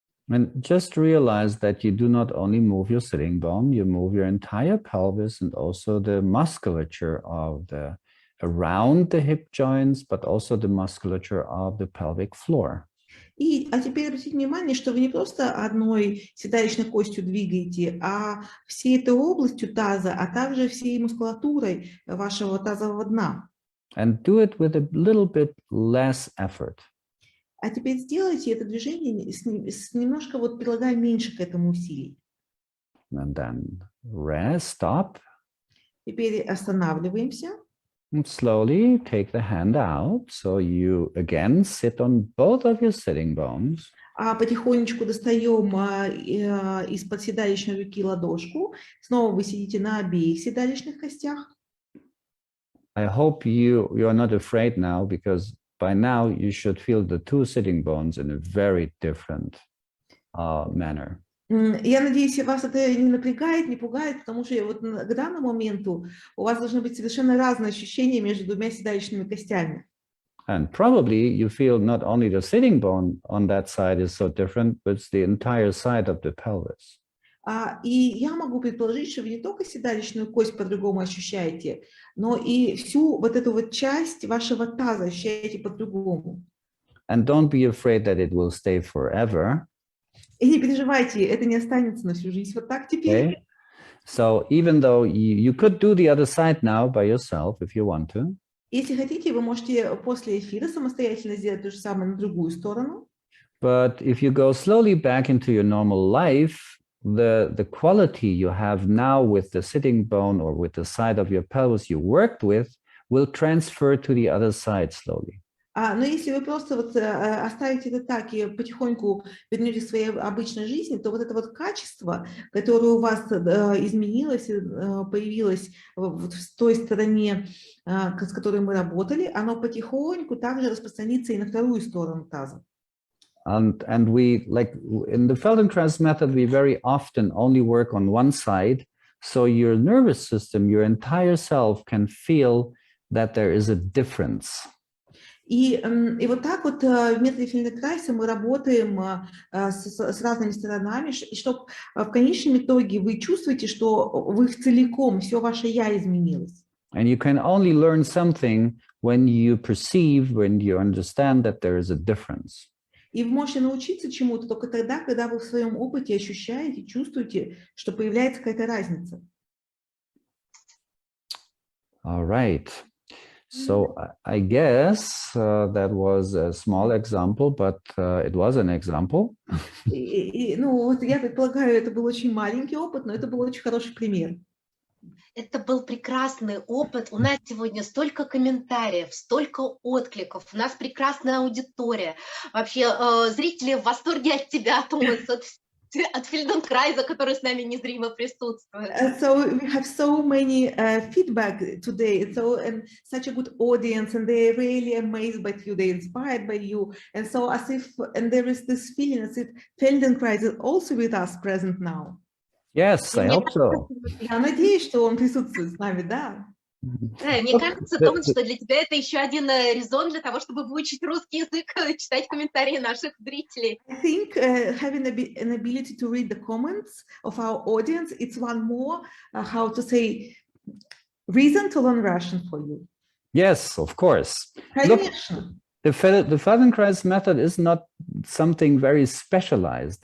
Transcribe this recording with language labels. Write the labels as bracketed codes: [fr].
[en] And just realize that you do not only move your sitting bone, you move your entire pelvis and also the musculature of the around the hip joints, but also the musculature of the pelvic floor. [ru] А теперь обратите внимание, что вы не просто одной седалищной костью двигаете, а всей этой областью таза, а также всей мускулатурой вашего тазового дна. [en] And do it with a little bit less effort. [ru] А теперь сделайте это движение немножко вот прилагая меньше к этому усилий. [en] And then rest, stop. [ru] Теперь останавливаемся. [en] And slowly take the hand out, so you again sit on both of your sitting bones. [ru] А потихонечку достаем из-под седалищной руки ладошку. Снова вы сидите на обеих седалищных костях. [en] I hope you are not afraid now, because by now you should feel the two sitting bones in a very different manner. [ru] Я надеюсь, вас это не напрягает, не пугает, потому что вот к данному моменту у вас должны быть совершенно разные ощущения между двумя седалищными костями. [en] And probably you feel not only the sitting bone on that side is so different, but it's the entire side of the pelvis. [ru] И я могу предположить, что вы не только седалищную кость по-другому ощущаете, но и всю вот эту вот часть вашего таза ощущаете по-другому. [en] And don't be afraid that it will stay forever. [ru] И не переживайте, это не останется на всю жизнь. Вот так теперь. [en] Okay? So even though you could do the other side now by yourself if you want to. [ru] Если хотите, вы можете после эфира самостоятельно сделать то же самое на другую сторону. [en] But if you go slowly back into your normal life, the quality you have now with the sitting bone or with the side of your pelvis you worked with will transfer to the other side slowly. [ru] Но если вы просто вот оставите это так и потихоньку вернетесь к своей обычной жизни, то вот это вот качество, которое у вас изменилось, появилось в той стороне, с которой мы работали, оно потихоньку также распространится и на вторую сторону таза. [en] And we, like in the Feldenkrais method, we very often only work on one side, so your nervous system, your entire self can feel that there is a difference. [ru] И вот так вот в методе Фельденкрайза мы работаем с разными сторонами, и чтобы в конечном итоге вы чувствуете, что вы целиком, все ваше «я» изменилось. [en] And you can only learn something when you perceive, when you understand that there is a difference. [ru] И вы можете научиться чему-то только тогда, когда вы в своем опыте ощущаете, чувствуете, что появляется какая-то разница. [en] All right. So I guess that was a small example, but it was an example. [ru] Ну, вот я предполагаю, это был очень маленький опыт, но это был очень хороший пример. Это был прекрасный опыт. У нас сегодня столько комментариев, столько откликов. У нас прекрасная аудитория. Вообще зрители в восторге от тебя, Томас, от Фельденкрайза, который с нами незримо присутствует. [en] So we have so many feedback today, and such a good audience, and they're really amazed by you, they're inspired by you, and so as if, and there is this feeling as if Feldenkrais is also with us present now. Yes, I hope so. [ru] Я надеюсь, что он присутствует с нами, да. Мне кажется, Томас, что для тебя это еще один резон для того, чтобы выучить русский язык, читать комментарии наших зрителей. [en] I think having an ability to read the comments of our audience, it's one more, how to say, reason to learn Russian for you. Yes, of course. Look, [ru] Конечно. [en] the Feldenkrais method is not something very specialized.